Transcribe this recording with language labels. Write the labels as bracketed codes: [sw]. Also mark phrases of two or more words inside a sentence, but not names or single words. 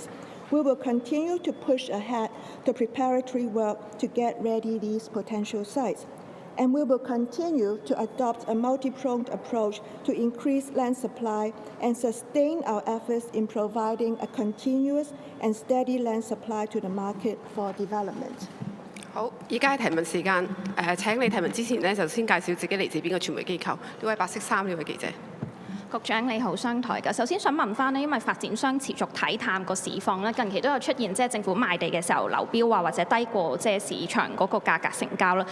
[en] We will continue to push ahead the preparatory work to get ready these potential sites. And we will continue to adopt a multi-pronged approach to increase land supply and sustain our efforts in providing a continuous and steady land supply to the market for development. [yue] 好，而家係提問時間。請你提問之前呢，就先介紹自己嚟自邊個傳媒機構。呢位白色衫呢位記者。局長你好，商台嘅。首先想問翻呢，因為發展商持續睇淡個市況咧，近期都有出現政府賣地嘅時候流標啊，或者低過市場嗰個價格成交啦。